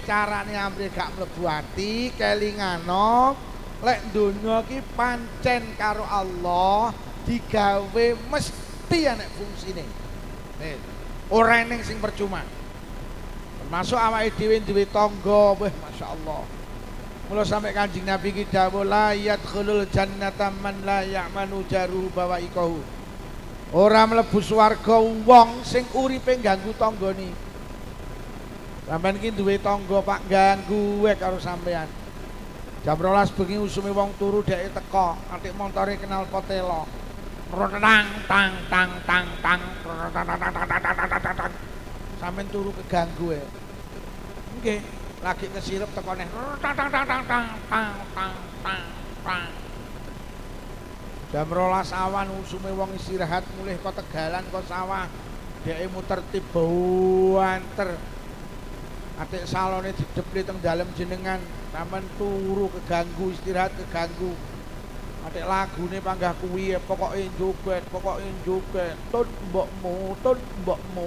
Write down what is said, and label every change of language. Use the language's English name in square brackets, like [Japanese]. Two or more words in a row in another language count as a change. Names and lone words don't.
[Javanese] Carane amrih gak mlebu ati, kelingano lek donya iki pancen karo Allah digawe mesti enek fungsine. Ora ening sing percuma. Termasuk awake dhewe duwe tangga, wah masyaallah. Mula sampai Kanjeng Nabi ki dawuh [Arabic] لا يدخل الجنة من لا يأمن جاره بوائقه. [Javanese] Ora mlebu swarga wong sing uripe ganggu tanggane. Sampeyan iki duwe tangga Pak ganggu wae karo sampean. Jam 12 bengi usume wong turu dheke teka, atik montore kenal potelo. Tang tang tang tang tang. Sampeyan turu keganggu wae. Nggih. Lagi kesirep tekone tang tang tang tang tang tang tang tang tang. Jam 12 awan usume wong istirahat mulih kok tegalan kok sawah. Dheke muter tiba anter. Atik salone didepli teng dalem jenengan, sampean turu keganggu, istirahat keganggu. Atik lagune panggah kuwi pokoke joget, tun mbokmu, tun mbokmu.